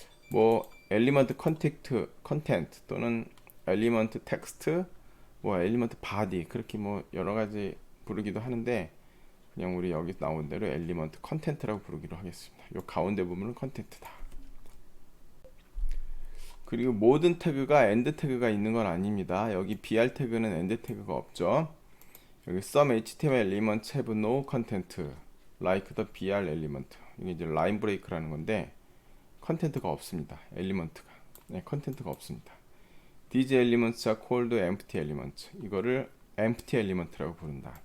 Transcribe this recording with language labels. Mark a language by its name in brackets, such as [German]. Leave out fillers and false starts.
[Korean] 뭐 엘리먼트 컨텐트 또는 엘리먼트 텍스트, 뭐 엘리먼트 바디 그렇게 뭐 여러 가지 부르기도 하는데 그냥 우리 여기 나온 대로 엘리먼트 컨텐트라고 부르기로 하겠습니다. 이 가운데 부분은 컨텐트다. 그리고 모든 태그가 엔드 태그가 있는 건 아닙니다. 여기 br 태그는 엔드 태그가 없죠. 여기 [English] some HTML elements have no content. like the br element. [Korean] 이게 이제 라인 브레이크라는 건데 컨텐트가 없습니다. 엘리먼트가. 네, 컨텐트가 없습니다. [English] These elements are called empty elements. [Korean] 이거를 empty element라고 부른다.